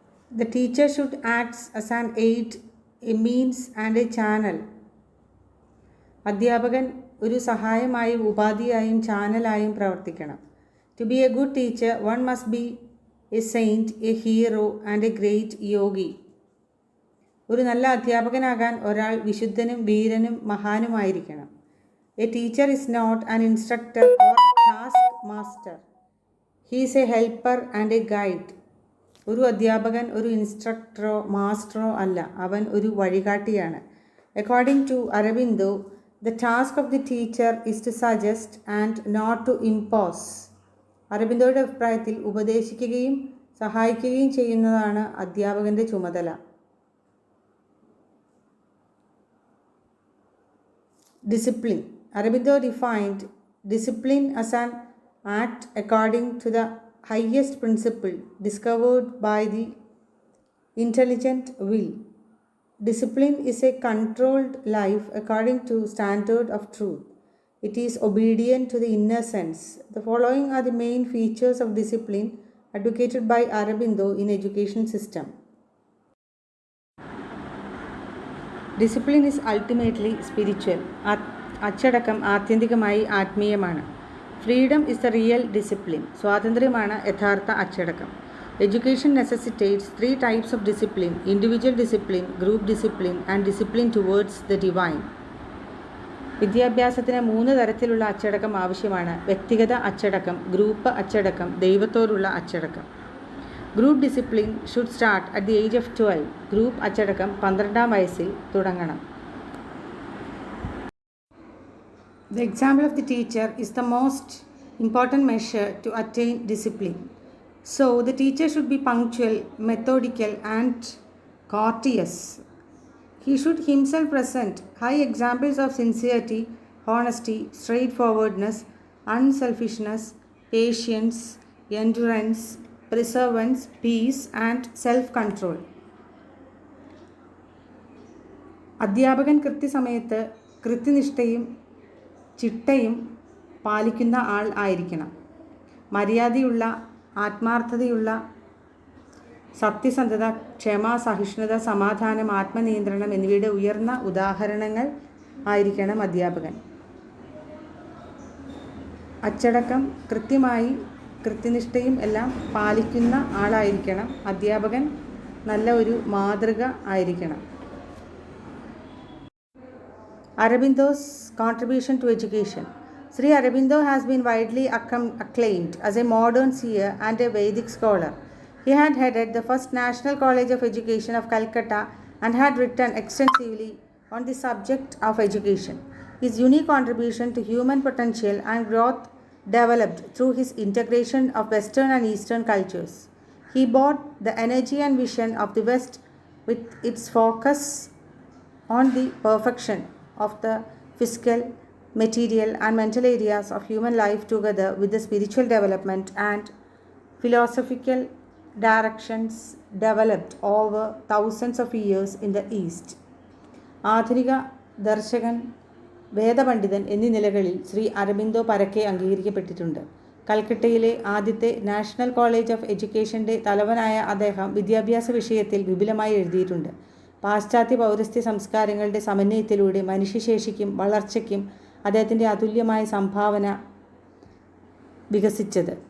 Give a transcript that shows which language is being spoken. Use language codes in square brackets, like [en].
[en] The teacher should act as an aid, a means and a channel. [ml] അധ്യാപകൻ ഒരു സഹായമായും ഉപാധിയായും ചാനലായും പ്രവർത്തിക്കണം. [en] To be a good teacher, one must be a saint, a hero and a great yogi. [ml] ഒരു നല്ല അധ്യാപകനാകാൻ ഒരാൾ വിശുദ്ധനും വീരനും മഹാനുമായിരിക്കണം. [en] A teacher is not an instructor or task master. He is a helper and a guide. [ml] ഒരു അധ്യാപകൻ ഒരു ഇൻസ്ട്രക്ടറോ മാസ്റ്ററോ അല്ല, അവൻ ഒരു വഴികാട്ടിയാണ്. [en] According to Aurobindo, the task of the teacher is to suggest and not to impose. [ml] അരബിന്ദോയുടെ അഭിപ്രായത്തിൽ ഉപദേശിക്കുകയും സഹായിക്കുകയും ചെയ്യുന്നതാണ് അധ്യാപകൻ്റെ ചുമതല. [en] Discipline. Aurobindo defined discipline as an act according to the highest principle discovered by the intelligent will. Discipline is a controlled life according to standard of truth. It is obedient to the inner sense. The following are the main features of discipline advocated by Aurobindo in education system. Discipline is ultimately spiritual. [ml] അച്ചടക്കം ആത്യന്തികമായി ആത്മീയമാണ്. [en] Freedom is the real discipline. [ml] സ്വാതന്ത്ര്യമാണ് യഥാർത്ഥ അച്ചടക്കം. [en] Education necessitates 3 types of discipline: individual discipline, group discipline, and discipline towards the divine. [ml] വിദ്യാഭ്യാസത്തിന് 3 തരത്തിലുള്ള അച്ചടക്കം ആവശ്യമാണ്: വ്യക്തിഗത അച്ചടക്കം, ഗ്രൂപ്പ് അച്ചടക്കം, ദൈവത്തോടുള്ള അച്ചടക്കം. [en] Group discipline should start at the age of 12. [ml] Group അച്ചടക്കം 12-ാം വയസ്സിൽ തുടങ്ങണം. [en] The example of the teacher is the most important measure to attain discipline. So, the teacher should be punctual, methodical, and courteous. He should himself present high examples of sincerity, honesty, straightforwardness, unselfishness, patience, endurance, perseverance, peace, and self-control. [ml] അധ്യാപകൻ കൃത്യസമയത്ത് കൃത്യനിഷ്ഠയും ചിട്ടയും പാലിക്കുന്ന ആൾ ആയിരിക്കണം. മര്യാദയുള്ള, ആത്മാർത്ഥതയുള്ള, സത്യസന്ധത, ക്ഷമ, സഹിഷ്ണുത, സമാധാനം, ആത്മനിയന്ത്രണം എന്നിവയുടെ ഉയർന്ന ഉദാഹരണങ്ങൾ ആയിരിക്കണം അധ്യാപകൻ. അച്ചടക്കം കൃത്യമായി കൃത്യനിഷ്ഠയും എല്ലാം പാലിക്കുന്ന ആളായിരിക്കണം. അധ്യാപകൻ നല്ല ഒരു മാതൃക ആയിരിക്കണം. [en] Aurobindo's contribution to education. Sri Aurobindo has been widely acclaimed as a modern seer and a Vedic scholar. He had headed the first National College of Education of Calcutta and had written extensively on the subject of education. His unique contribution to human potential and growth developed through his integration of Western and Eastern cultures. He brought the energy and vision of the West with its focus on the perfection of the physical, material, and mental areas of human life together with the spiritual development and philosophical directions developed over thousands of years in the East. [ml] ആധുനിക ദർശകൻ, വേദപണ്ഡിതൻ എന്നീ നിലകളിൽ ശ്രീ അരബിന്ദോ പരക്കെ അംഗീകരിക്കപ്പെട്ടിട്ടുണ്ട്. കൽക്കട്ടയിലെ ആദ്യത്തെ national college of എഡ്യൂക്കേഷൻ്റെ തലവനായ അദ്ദേഹം വിദ്യാഭ്യാസ വിഷയത്തിൽ വിപുലമായി എഴുതിയിട്ടുണ്ട്. പാശ്ചാത്യ പൗരസ്ത്യ സംസ്കാരങ്ങളുടെ സമന്വയത്തിലൂടെ മനുഷ്യശേഷിക്കും വളർച്ചയ്ക്കും അദ്ദേഹത്തിൻ്റെ അതുല്യമായ സംഭാവന വികസിച്ചത്.